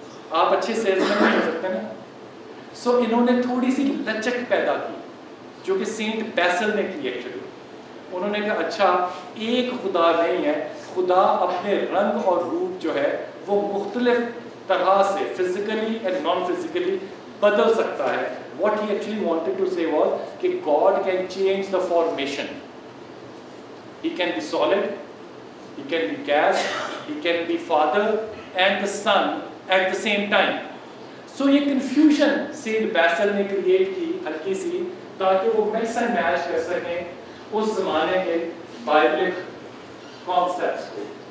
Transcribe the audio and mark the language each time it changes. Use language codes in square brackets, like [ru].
[ur] آپ اچھے سیلسمین نہیں ہو سکتے نا. سو انہوں نے تھوڑی سی لچک پیدا کی، جو کہ سینٹ بیسل نے کی ایکچولی. انہوں نے کہا اچھا ایک خدا نہیں ہے، خدا اپنے رنگ اور روپ جو ہے وہ مختلف طرح سے فزیکلی اینڈ نان فزیکلی بدل سکتا ہے. [en] What he actually wanted to say was کہ God can change the formation. He can be solid, he can be gas, he can be father and the son at the same time. [ur] So یہ confusion Saint Bessel نے create کی ہلکی سی، تاکہ وہ mix and match کر سکیں اس زمانے کے بائبلک کانسیپٹس کو.